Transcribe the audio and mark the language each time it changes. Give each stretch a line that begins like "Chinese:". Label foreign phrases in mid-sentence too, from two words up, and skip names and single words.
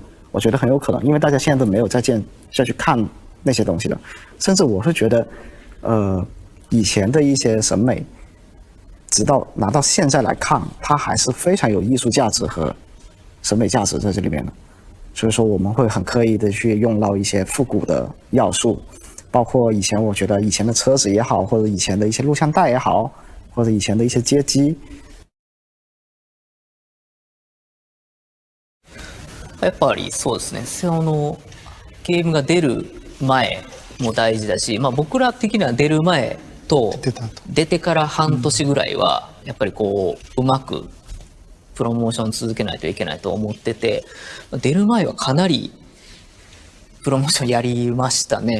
Chinese: 我觉得很有可能，因为大家现在都没有再去看那些东西了，甚至我会觉得，以前的一些审美，直到拿到现在来看，它还是非常有艺术价值和审美价值在这里面的。所以说我们会很刻意的去用到一些复古的要素，包括以前我觉得以前的车子也好，或者以前的一些录像带也好，或者以前的一些街机。
Japanese: やっぱりそうですね。ゲームが出る前も大事だし、僕ら的には出る前と出てから半年ぐらいはやっぱりうまくプロモーション続けないといけないと思ってて、出る前はかなりプロモーションやりましたね。